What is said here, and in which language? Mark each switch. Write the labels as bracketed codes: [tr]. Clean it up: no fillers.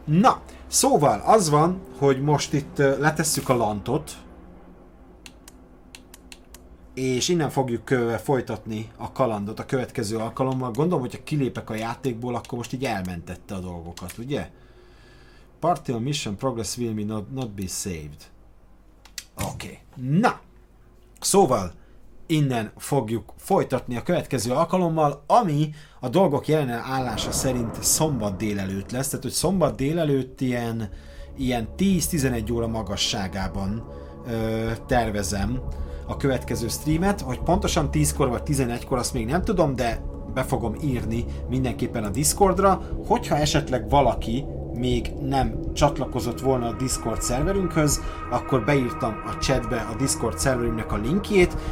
[hu] Na, szóval az van, hogy most itt letesszük a lantot, és innen fogjuk folytatni a kalandot a következő alkalommal. Gondolom, hogyha kilépek a játékból, akkor most így elmentette a dolgokat, ugye? [en] Party on mission progress will be not be saved. [hu] Oké. Na! Szóval, innen fogjuk folytatni a következő alkalommal, ami a dolgok jelen állása szerint szombat délelőtt lesz. Tehát, hogy szombat délelőtt ilyen 10-11 óra magasságában tervezem a következő streamet, hogy pontosan 10-kor vagy 11-kor, azt még nem tudom, de be fogom írni mindenképpen a Discordra, hogyha esetleg valaki még nem csatlakozott volna a Discord szerverünkhöz, akkor beírtam a chatbe a Discord szerverünknek a linkjét,